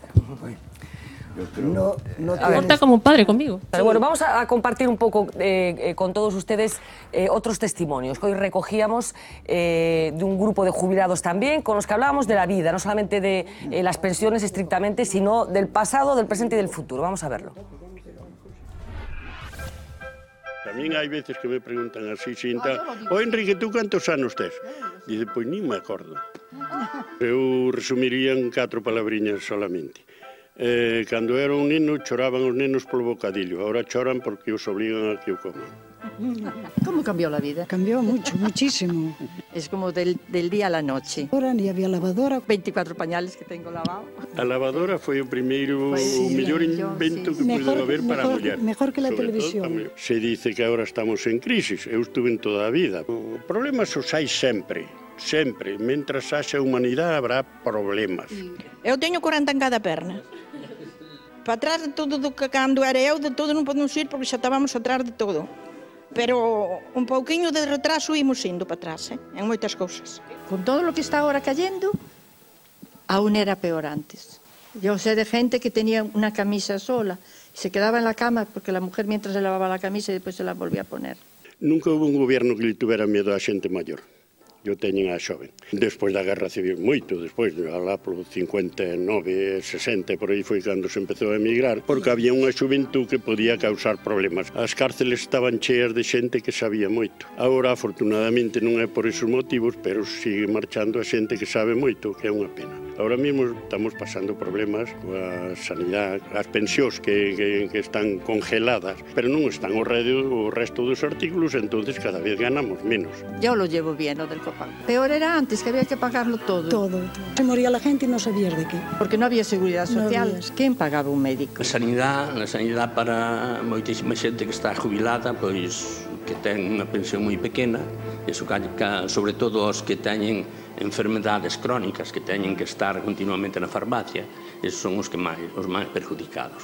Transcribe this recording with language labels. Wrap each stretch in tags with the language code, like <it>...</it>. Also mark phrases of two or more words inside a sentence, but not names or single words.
<es>Porta como un padre conmigo. Pero bueno, vamos a compartir un poco con todos ustedes otros testimonios que hoy recogíamos de un grupo de jubilados también, con los que hablábamos de la vida, no solamente de las pensiones estrictamente, sino del pasado, del presente y del futuro. Vamos a verlo.</es> <gl>Tamén hai veces que me preguntan así, sinta, o Enrique, tú cantos anos tes? Dice, pois nin me acordo. Eu resumiría en 4 palabriñas solamente. Cando era un neno, choraban os nenos polo bocadillo, ahora choran porque os obligan a que o coman.</gl> <es>¿Cómo cambió la vida? Cambió mucho, muchísimo. Es como del día a la noche. Ahora ni había lavadora. 24 pañales que tengo lavado.</es> <gl>A lavadora foi o primeiro, o mellor invento que pudo haber para a muller.</gl> <es>Mejor que la televisión.</es> <gl>Se dice que agora estamos en crisis, eu estuve en toda a vida. Problemas os hai sempre, sempre. Mentras haxa humanidade habrá problemas. Eu teño 40 en cada perna. Para atrás de todo do que cando era eu, de todo non podemos ir porque xa estábamos atrás de todo. Pero un pouquiño de retraso imos indo para atrás, en moitas cousas.</gl> <es>Con todo lo que está ahora cayendo, aún era peor antes. Yo sé de gente que tenía una camisa sola y se quedaba en la cama porque la mujer mientras se lavaba la camisa y después se la volvía a poner. Nunca hubo un gobierno que le tuviera miedo a</es> <gl>xente maior.</gl> <es>Yo</es> <gl>teñen a xoven.</gl> <es>Despois da Guerra Civil, moito despois, alá polo 59, 60, por aí foi cando se empezou a emigrar, porque había unha xuventud que podía causar problemas. As cárceles estaban cheas de xente que sabía moito. Agora, afortunadamente, non é por esos motivos, pero sigue marchando a xente que sabe moito, que é unha pena. Ahora mesmo estamos pasando problemas coa sanidade, as pensións que están congeladas, pero non están o resto dos artículos, entonces cada vez ganamos menos. Yo lo llevo bien, lo del copago. Peor era antes, que había que pagarlo todo. Todo. Se moría la gente y no sabías de qué. Porque no había seguridad social. ¿Quién pagaba un médico?</es> <gl>A sanidade para moitísima xente que está jubilada, pois que ten unha pensión moi pequena, iso sobre todo os que teñen enfermedades crónicas, que teñen que estar continuamente na farmacia, esos son os máis perjudicados.</gl>